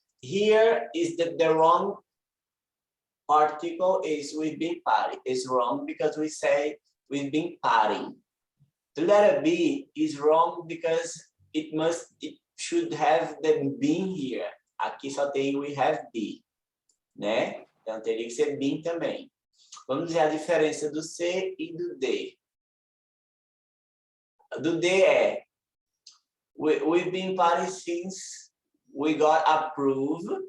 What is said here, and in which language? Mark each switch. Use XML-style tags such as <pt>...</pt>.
<en>Here is the wrong article is we've been party. It's wrong because we say we've been partying. The letter B is wrong because it should have the been here.</en> <pt>Aqui só tem</pt> <en>we have be,</en> <pt>né? Então teria que ser been também. Vamos ver a diferença do C e do D. Do D é</pt> <en>we've been partying since we got approved.</en>